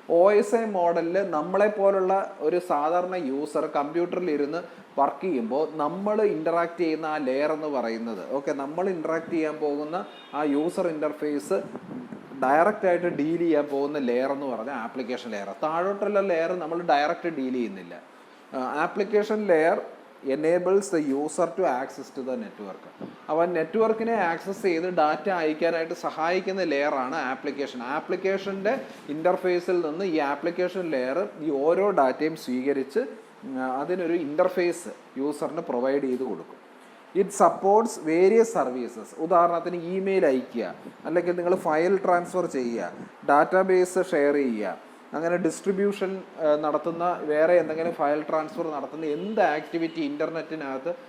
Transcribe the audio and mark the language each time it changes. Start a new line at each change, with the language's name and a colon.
Malayalam: OSI മോഡലിൽ നമ്മളെപ്പോലുള്ള ഒരു സാധാരണ യൂസർ കമ്പ്യൂട്ടറിൽ ഇരുന്ന് വർക്ക് ചെയ്യുമ്പോൾ നമ്മൾ ഇൻ്ററാക്ട് ചെയ്യുന്ന ആ ലെയർ എന്ന് പറയുന്നത് നമ്മൾ ഇൻ്ററാക്ട് ചെയ്യാൻ പോകുന്ന ആ യൂസർ ഇൻ്റർഫേസ് ഡയറക്റ്റ് ആയിട്ട് ഡീൽ ചെയ്യാൻ പോകുന്ന ലെയർ എന്ന് പറഞ്ഞാൽ ആപ്ലിക്കേഷൻ ലെയർ. താഴോട്ടുള്ള ലെയർ നമ്മൾ ഡയറക്റ്റ് ഡീൽ ചെയ്യുന്നില്ല.
English: Application layer enables the user to access to the network.
Malayalam: അപ്പോൾ നെറ്റ്വർക്കിനെ ആക്സസ് ചെയ്ത് ഡാറ്റ അയക്കാനായിട്ട് സഹായിക്കുന്ന ലെയറാണ് ആപ്ലിക്കേഷൻ. ആപ്ലിക്കേഷൻ്റെ ഇൻ്റർഫേസിൽ നിന്ന് ഈ ആപ്ലിക്കേഷൻ ലെയർ ഈ ഓരോ ഡാറ്റയും സ്വീകരിച്ച് അതിനൊരു ഇൻ്റർഫേസ് യൂസറിന് പ്രൊവൈഡ് ചെയ്ത് കൊടുക്കും.
English: It supports various services.
Malayalam: ഉദാഹരണത്തിന് ഇമെയിൽ അയക്കുക, അല്ലെങ്കിൽ നിങ്ങൾ ഫയൽ ട്രാൻസ്ഫർ ചെയ്യുക, ഡാറ്റാബേസ് ഷെയർ ചെയ്യുക, അങ്ങനെ ഡിസ്ട്രിബ്യൂഷൻ നടത്തുന്ന വേറെ എന്തെങ്കിലും ഫയൽ ട്രാൻസ്ഫർ നടത്തുന്ന എന്ത് ആക്ടിവിറ്റി ഇൻ്റർനെറ്റിനകത്ത്